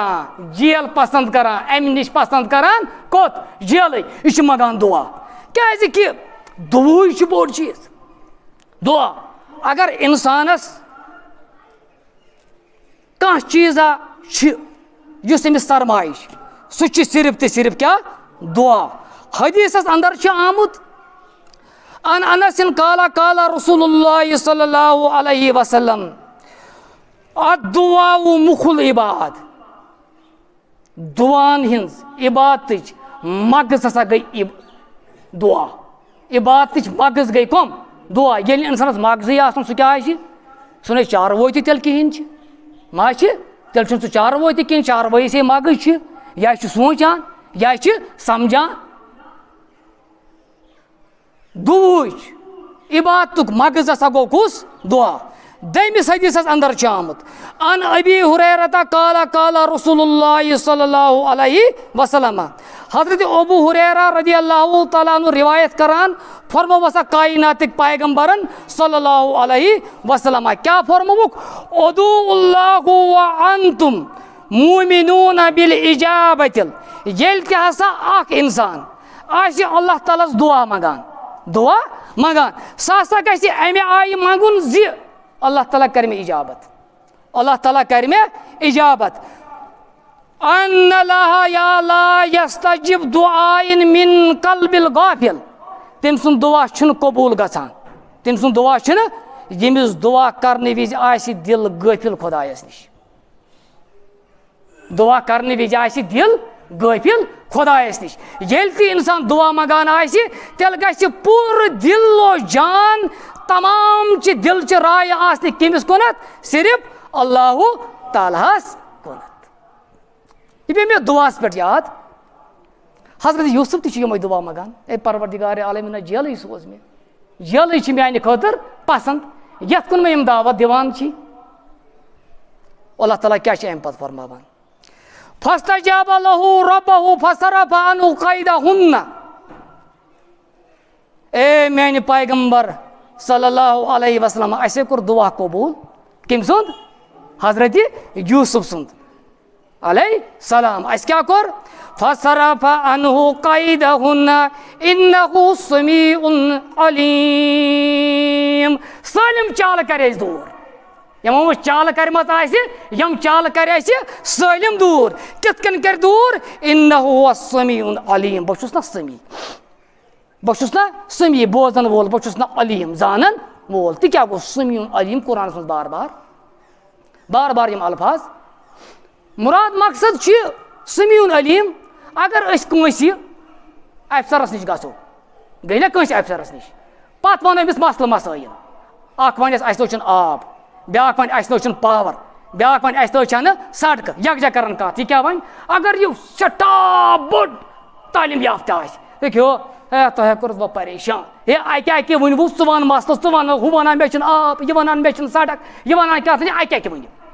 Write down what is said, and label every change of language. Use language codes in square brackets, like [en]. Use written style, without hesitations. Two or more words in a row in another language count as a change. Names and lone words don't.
[ks] کران امہِ نِش پسنٛد کران کوٚت جیلٕے یہِ چھُ منٛگان دُعا کیٛازِ کہِ دُعاے چھُ بوٚڑ چیٖز دُعا اگر انسانس کانٛہہ چیٖزا چھِ یُس أمِس سرمایہِ چھِ سُہ چھِ صرف تہٕ صرف کیٛاہ دُعا حدیثس اندر چھ آمت [ar] ان انس قال قال رسول اللہ صلی اللہ علیہ وسلم الدعاء مخ العباد [ks] دعان ہنز عبادتچ مغز ہسا گئی دعا عبادتچ مغز گئی کم دعا ییٚلہِ انسانس مغزٕے آسان سُہ کیٛاہ آسہِ سُہ نَے چاروٲے تہِ تیٚلہِ کِہیٖنۍ چھِ ما چھِ تیٚلہِ چھُنہٕ سُہ چاروٲے تہِ کِہیٖنۍ چاروٲیِسٕے مغز چھِ یا چھُ سونٛچان یا چھِ سمجھان دُعاہٕچ عبادتُک مغز ہسا گوٚو کُس دعا دوٚیمِس حدیثس اندر چھُ آمُت [ar] ان ابی ہریرہ قال قال رسول اللہ صلی اللہ علیہ وسلم [ks] حضرت ابو ہریرہ [ar] رضی اللہ تعالیٰ عنہ [ks] روایت کران فرمو ہسا کائناتک پیغمبرن [ar] صلی اللہ علیہ وسلم [ks] کیا فرموک [ar] ادعوا اللہ وانتم مومنون بالاجابۃ [ks] ییٚلہِ تہِ ہسا اکھ انسان آسہِ اللہ تعالیٰ ہس دعا منگان سُہ ہسا گژھِ امہِ آیہِ منگُن زِ اللہ تعالیٰ کر مےٚ اجابت اللہ تعالیٰ کر مےٚ اجابت [ar] ان اللہ یا لا یستجب دعاء من قلب الغافل [ks] تٔمۍ سُنٛد دعا چھُنہٕ قبوٗل گژھان تٔمۍ سُنٛد دعا چھُنہٕ ییٚمِس دعا کرنہٕ وِزِ آسہِ دِل غٲفِل خۄدایس نِش دعا کرنہٕ وِزِ آسہِ دِل غٲفِل خۄدایس نِش ییٚلہِ تہِ اِنسان دعا منگان آسہِ تیٚلہِ گژھِ پوٗرٕ دِل و جان تمام چہِ دِلچہِ رایہِ آسنہِ کٔمِس کُنتھ صرف اللہ تعالیٰ ہس کُنتھ یہِ پیٚیہِ مےٚ دعاہس پٮ۪ٹھ یاد حضرت یوٗسف تہِ چھُ یِمے دعا منگان اے پروردگارِ عالمیٖنہ جیلٕے سوز مےٚ جیلٕے چھِ میانہِ خٲطرٕ پسنٛد یتھ کُن مےٚ یِم دعوت دِوان چھِ اللہ تعالیٰ کیٛاہ چھِ امہِ پتہٕ فرماوان [ar] فاستجاب له ربه فصرف عنه كيدهن [ks] اے میانہِ پیغمبر [ar] صلی اللہ علیہ وسلم [ks] اسے کوٚر دعا قبوٗل کٔمۍ سُنٛد حضرت یوٗسف سُنٛد [ar] علیہ السلام [ks] اسہِ کیٛاہ کوٚر [ar] فصرف عنه كيدهن انه سميع عليم [ks] سٲلِم چالہٕ کرِ أسۍ دوٗر یِمو منٛز چالہٕ کرِمژ آسہِ یِم چالہٕ کرِ اَسہِ سٲلِم دوٗر کِتھ کٔنۍ کرِ دوٗر [ar] انه هو سمیع علیم [ks] بہٕ چھُس نا سمیع بوزن وول بہٕ چھُس نا علیم زانن وول تہِ کیٛاہ گوٚو [ar] سمیع علیم [ks] قرآنس منٛز بار بار یِم الفاظ مُراد مقصد چھُ [ar] سمیع علیم [ks] اگر أسۍ کٲنٛسہِ افسرس نِش گژھو گٔے نا کٲنٛسہِ افسرس نِش پتہٕ ونو أمِس مسلہٕ مسٲیِل اکھ ونٮ۪س اسہِ نٔے چھُنہٕ آب بیٛاکھ وَنہِ اسہِ نٔے چھُنہٕ پاور بیٛاکھ وَنہِ اسہِ نٔے چھَنہٕ سڑکہٕ یکجا کران کتھ یہِ کیٛاہ وَنہِ اگر یہِ سٮ۪ٹھاہ بوٚڑ تعلیٖم یافتہ آسہِ دٔپِو ہے تۄہہِ کوٚرُس بہٕ پریشان ہے اکہِ ؤنۍوٕ ژٕ وَن مسلہٕ ژٕ وَن ہُہ وَنان مےٚ چھُنہٕ آب یہِ وَنان مےٚ چھُنہٕ سڑک یہِ وَنان کیٛاہ تھٲیِو اکہِ ؤنِو